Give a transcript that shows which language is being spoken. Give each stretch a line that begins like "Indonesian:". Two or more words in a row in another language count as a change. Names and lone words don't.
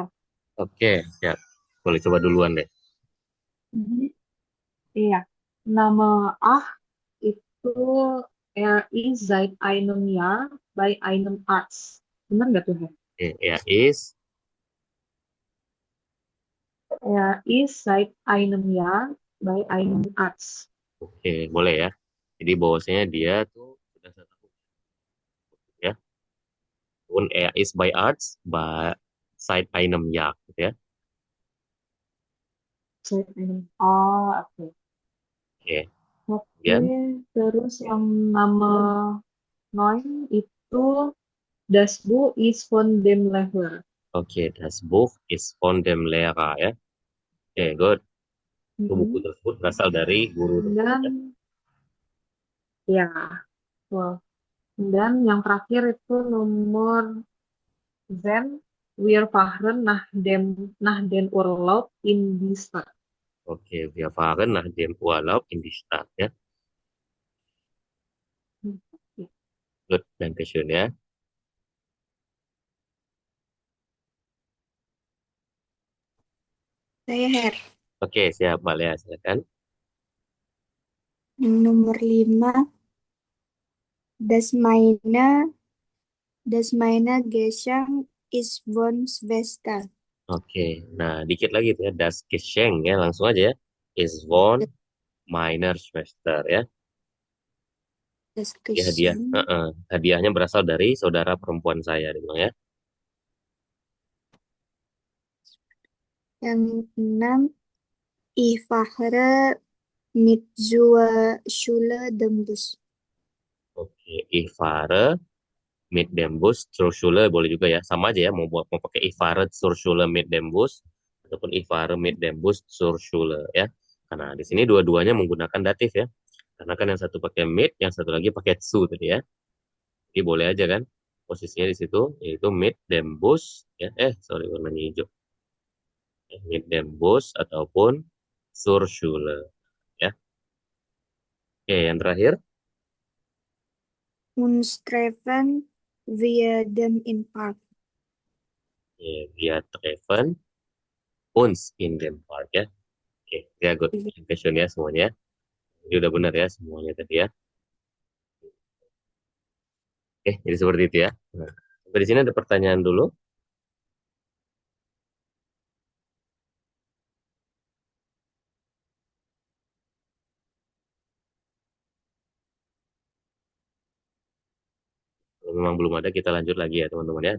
Indonesian: Oke, siap. Boleh coba duluan deh. Mhm. Iya. Nama ah itu
German: er is seit einem Jahr bei einem Arzt.
Indonesian: Benar nggak tuh Her? Oke, ya is.
German: Er is seit einem Jahr bei einem Arzt.
Indonesian: Oke, boleh ya. Jadi bahwasanya dia tuh sudah 1 tahun ya.
German: Und er ist bei Arzt seit einem Jahr gitu ya. Seit einem.
Indonesian: Oh, oke. Oke, Oke, kemudian terus yang nama Noin itu
German: Das Buch ist von dem Lehrer. oke, das Buch ist von dem Lehrer ya.
Indonesian: Oke, good. Itu buku Mm-mm. tersebut berasal dari guru tersebut Dan ya. ya, well. Dan yang terakhir itu nomor Zen.
German: Wir fahren nach den Urlaub in die Stadt. Oke, wir fahren nach dem Urlaub in die Stadt ya. Hmm, ya.
Indonesian: Good,
German: danke schön ya.
Indonesian: Saya Her. Oke, siap, Mbak Lea, silakan. Yang nomor 5,
German: das meine, das meine Geschenk ist von Schwester.
Indonesian: Oke, nah dikit lagi tuh ya,
German: das Geschenk
Indonesian: ya, langsung aja ya.
German: Is von meiner Schwester ya. Das
Indonesian: Ya hadiah,
German: Geschenk.
Indonesian: hadiahnya berasal dari saudara perempuan saya, dibilang ya. Yang 6,
German: ich fahre mit zur Schule dem Bus. Oke, ich fahre mit dem Bus zur Schule
Indonesian: boleh juga ya, sama aja ya, mau pakai
German: ich fahre zur Schule mit dem Bus ataupun ich fahre mit dem Bus zur Schule ya.
Indonesian: Karena di sini dua-duanya menggunakan datif ya. Karena kan yang satu pakai mit, yang satu lagi pakai zu tadi ya. Jadi boleh aja kan posisinya di situ yaitu
German: mit dem Bus
Indonesian: ya. Sorry warnanya hijau.
German: Mit dem Bus ataupun zur Schule ya.
Indonesian: Oke, yang terakhir
German: Uns treffen wir dem in Park. ya, wir treffen uns in dem Park ya.
Indonesian: Oke, ya good. Question ya semuanya. Jadi udah benar ya semuanya tadi ya. Oke, jadi seperti itu ya. Nah, sampai di sini ada pertanyaan dulu. Kalau memang belum ada, kita lanjut lagi ya teman-teman ya.